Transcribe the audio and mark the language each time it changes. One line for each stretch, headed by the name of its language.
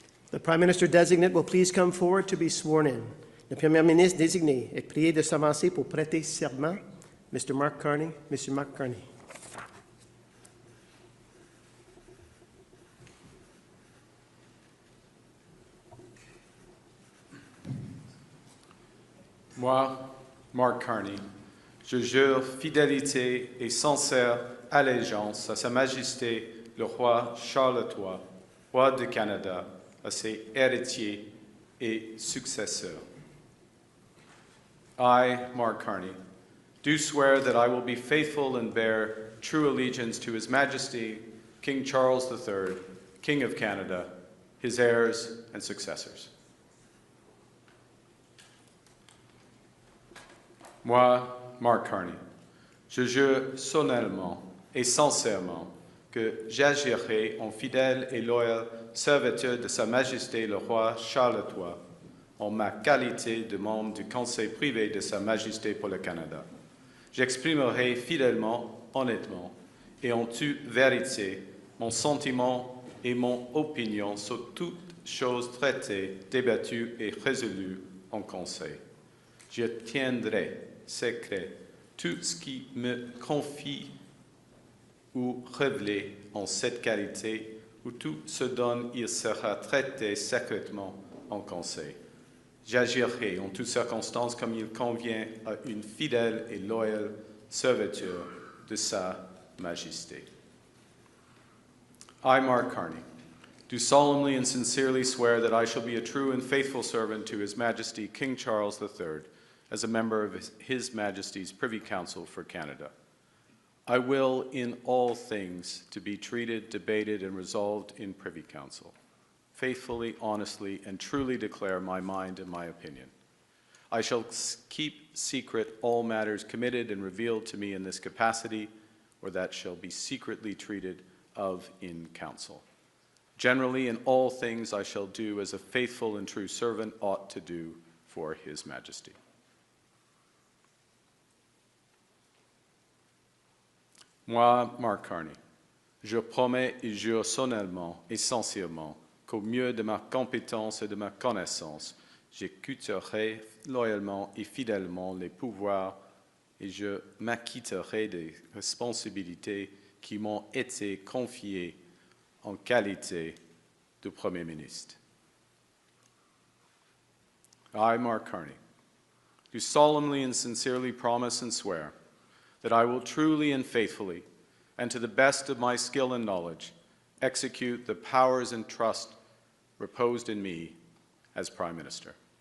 English: The Prime Minister-Designate will please come forward to be sworn in.
French: Le Premier Ministre désigné est prié de s'avancer pour prêter serment.
English: Mr. Mark Carney, Mr. Mark Carney.
French: Moi, Mark Carney, je jure fidélité et sincère allégeance à Sa Majesté le roi Charles III, roi du Canada, à ses héritiers et successeurs.
English: I, Mark Carney, do swear that I will be faithful and bear true allegiance to His Majesty, King Charles III, King of Canada, his heirs and successors.
French: Moi, Mark Carney, je jure solennellement et sincèrement que j'agirai en fidèle et loyal serviteur de Sa Majesté le roi Charles III, en ma qualité de membre du Conseil privé de Sa Majesté pour le Canada. J'exprimerai fidèlement, honnêtement et en toute vérité mon sentiment et mon opinion sur toutes choses traitées, débattues et résolues en Conseil. Je tiendrai secret tout ce qui me confie ou révélé en cette qualité, ou tout ce dont il sera traité secrètement en Conseil. J'agirai en toutes circonstances comme il convient à une fidèle et loyale serviteur de Sa Majesté.
English: I, Mark Carney, do solemnly and sincerely swear that I shall be a true and faithful servant to His Majesty King Charles III as a member of His Majesty's Privy Council for Canada. I will, in all things, to be treated, debated, and resolved in Privy Council, faithfully, honestly, and truly declare my mind and my opinion. I shall keep secret all matters committed and revealed to me in this capacity, or that shall be secretly treated of in council. Generally, in all things I shall do as a faithful and true servant ought to do for His Majesty.
French: Moi, Mark Carney, je promets et jure solennellement et sincèrement qu'au mieux de ma compétence et de ma connaissance, j'écouterai loyalement et fidèlement les pouvoirs et je m'acquitterai des responsabilités qui m'ont été confiées en qualité de Premier ministre.
English: I, Mark Carney, do solemnly and sincerely promise and swear that I will truly and faithfully, and to the best of my skill and knowledge, execute the powers and trust reposed in me as Prime Minister.